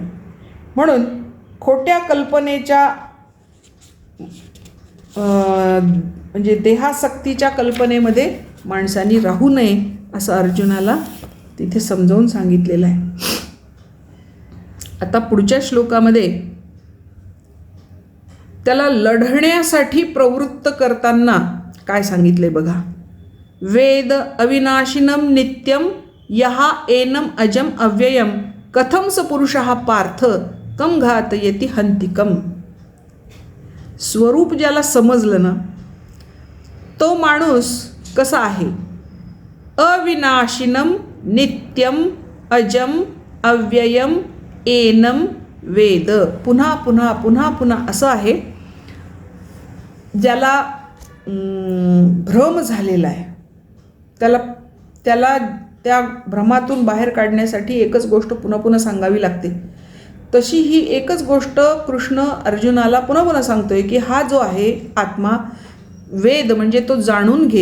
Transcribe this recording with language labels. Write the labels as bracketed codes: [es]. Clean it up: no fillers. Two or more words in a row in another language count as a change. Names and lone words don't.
[mr] म्हणून खोट्या कल्पनेच्या म्हणजे देहासक्तीच्या कल्पनेमध्ये माणसांनी राहू नये असं अर्जुनाला तिथे समजावून सांगितलेलं आहे. आता पुढच्या श्लोकामध्ये त्याला लढण्यासाठी प्रवृत्त करताना काय सांगितले बघा. [sa] वेद अविनाशिनम नित्यम यहा एनम अजम अव्ययम कथम स पुरुषः पार्थ कम घातयति हंतिकम. [mr] स्वरूप ज्याला समजलं ना तो माणूस कसा आहे. [sa] अविनाशिनम नित्यम अजम अव्ययम एनम वेद. [mr] पुन्हा पुन्हा पुन्हा पुन्हा असं आहे ज्याला भ्रम झालेला आहे. त्याला त्या भ्रमातून बाहेर काढण्यासाठी एकच गोष्ट पुन्हा पुन्हा सांगावी लागते. तशी ही एकच गोष्ट कृष्ण अर्जुनाला पुन्हा पुन्हा सांगतोय की हा जो आहे आत्मा वेद म्हणजे तो जाणून घे.